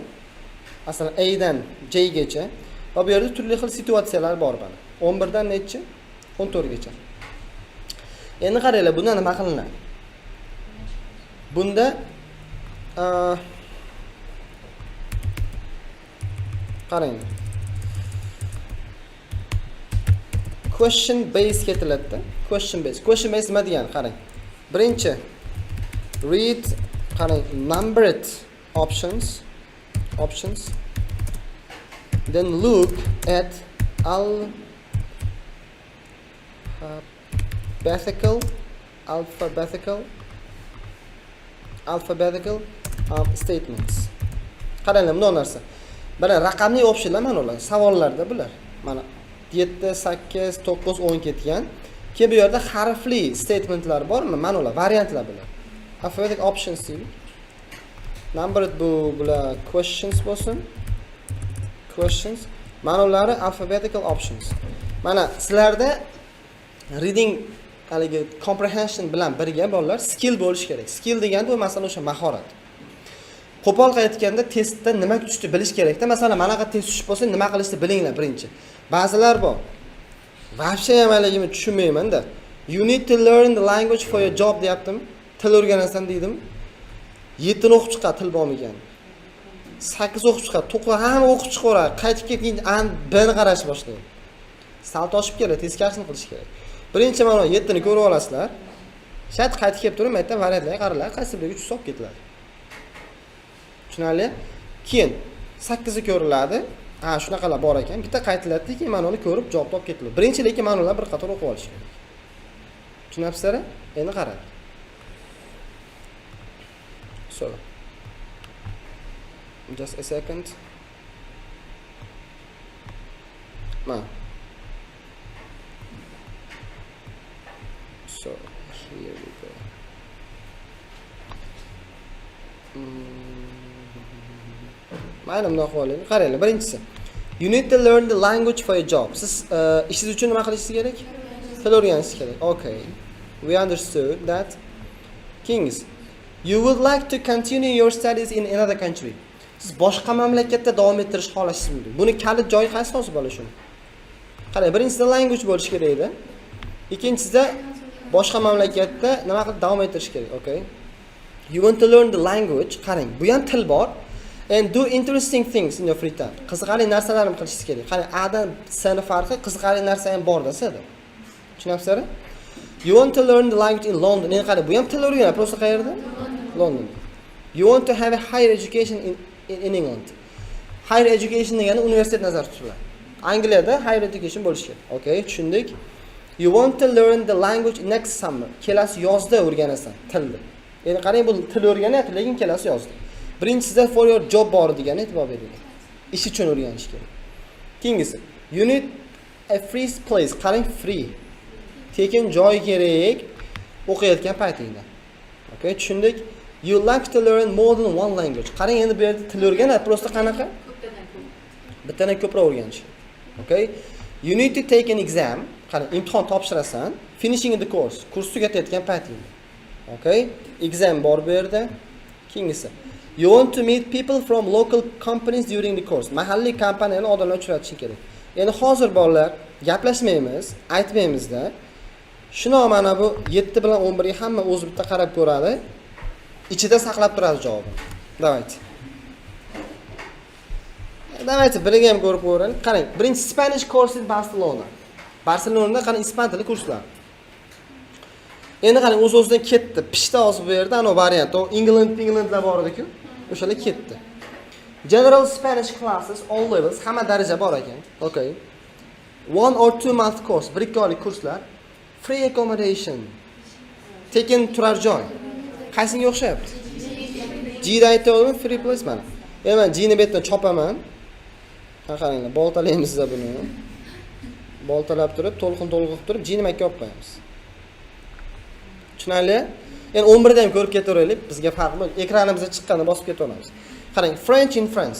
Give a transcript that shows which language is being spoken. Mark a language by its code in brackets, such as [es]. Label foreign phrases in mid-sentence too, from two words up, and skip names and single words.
[uz] Masalan, A dan J gacha va bu yerda turli xil situatsiyalar bor mana. 11 dan necha? 14 gacha. Endi qaranglar, bunda nima qilinadi? Bunda qarang. [en] Question based [uz] ketiladi. [en] Question based. Question based [uz] nima degani? Qarang. Birinchi [en] read qarang numbered options. Then look at alphabetical statements. [uz] Qaranglar, bunday narsa. Mana raqamli optionlar mana ular. Savollarda bular. Mana 7, 8, 9, 10 ketgan. Keyin bu yerda harfli statementlar bormi? Mana ular variantlar bular. [en] Alphabetic options [uz] deydi. Numbered bular questions bo'lsin. [en] Questions. [uz] Mana ular [en] alphabetical options. [uz] Mana sizlarda reading haligi comprehension bilan birga bolalar skill bo'lish kerak. Skill degani bu masalan o'sha mahorat. Qo'pol aytganda testda nima kutishni bilish kerakda. Masalan, manaqa test tushib bo'lsa, nima qilishni bilinglar birinchi. Ba'zilar bor. Vobshe ham haligini tushunmayman-da. [en] You need to learn the language for your job deyaptim. [uz] Til o'rganasan deydim. 7 ni o'qib chiqadi til bo'lmagan. 8 o'qib chiqadi, 9 ham o'qib chiqaveradi. Qaytib keyin B'ni qarashni boshlaydi. Sal toshib keladi, teskarisini qilish kerak. Birinchi mana 7 ni ko'rib olasizlar. Shart qaytib kelib turib, aytdim variantlarga qaranglar, qaysi biriga 3 hisob ketiladi. Tushunarli? Keyin 8 ni ko'riladi. Ha, shunaqalar bor ekan. Bitta qaytiladi, keyin mana uni ko'rib javob topib ketiladi. Birinchi lekin mana ular bir qator o'qib olish kerak. Tushunapsizlar? Endi qarang. [en] So, just a second. So, here we go. [uz] Mayli, bunday qo'ying. Qaranglar, birinchisi. [en] You need to learn the language for your job. [uz] Siz ishingiz uchun nima qilishingiz kerak? Til o'rganishingiz kerak. [en] Okay. We understood that. Kings, you would like to continue your studies in another country. [uz] Siz boshqa mamlakatda davom ettirish xohlashingiz mumkin. Buni kalit joyi qaysi hozir bo'la shuni? Qarang, birinchisi language bo'lish kerak edi. Ikkinchisida boshqa mamlakatda nima qilib davom ettirish kerak, [en] okay? You want to learn the language. [uz] Qarang, bu ham til bor. [en] And do interesting things in your free time. [uz] Qiziqarli narsalarni qilishingiz kerak. Qarang, A dan C ni farqi qiziqarli narsa ham bor desada. Tushunapsizlar? [en] You want to learn the language in London. [uz] Endi qarang, bu ham til o'rganadi, prosta qayerda? London. [en] You want to have a higher education in England. Higher education [uz] degani universitet nazarda tutiladi. Angliyada [en] higher education [uz] bo'lishi kerak. Okay, tushundik. [en] You want to learn the language next summer. [uz] Kelasi yozda o'rganasan tilni. Endi qarang, bu til o'rganyapti, lekin kelasi yozda. Birinchisida [en] for your job [uz] bor degani e'tibor bering. Ish uchun o'rganish kerak. Keyingisi, [en] you need a free place. [uz] Qarang, free. Tekin joy kerak o'qiyotgan paytingda. Okay, tushundik. [en] You like to learn more than one language. [uz] Qarang, endi bu yerda til o'rganadi, prosta qanaqa? Bittadan ko'proq o'rganish. [en] Okay? You need to take an exam. [uz] Qarang, imtihon topshirasan, [en] finishing the course. [uz] Kurs tugatayotgan paytingda. Okay? Exam bor bu yerda. Keyingisi. [en] You want to meet people from local companies during the course. [uz] Mahalliy kompaniyalarni odamlar uchratish kerak. Endi hozir bolalar gaplashmaymiz, aytmaymizda. Shuni mana bu 7 bilan 11 ga hamma o'zi bitta qarab ko'radi. Ichida saqlab turadi javobni. Давайте birga ham ko'rib ko'raylik. Qarang, birinchi [en] Spanish course in Barcelona. [uz] Barselonada qarang, ispan tili kurslar. Endi qarang, o'z-o'zidan ketdi. Pishta hozir bu yerda ana variant, o Englandlar bor edi-ku. O'shalar ketdi. [en] General Spanish classes all levels, [uz] hamma daraja bor ekan. Okay. [en] 1 or 2 month course, 1-2 [uz] oylik kurslar. [en] Free accommodation. [uz] Tekin turar joy. Qaysiga o'xshayapti? G da aytdim, [en] free place [uz] mana. Endi men G ni betdan chopaman. Qaranglar, boltalaymiz buni. Boltalab turib, to'lqin turib, G ni makka olib qo'yamiz. Tushunarli? Endi 11 da ham ko'rib ketaveraylik. Bizga farq yo'q. Ekranimizga chiqqanda bosib ketaveramiz. Qarang, [en] French in France.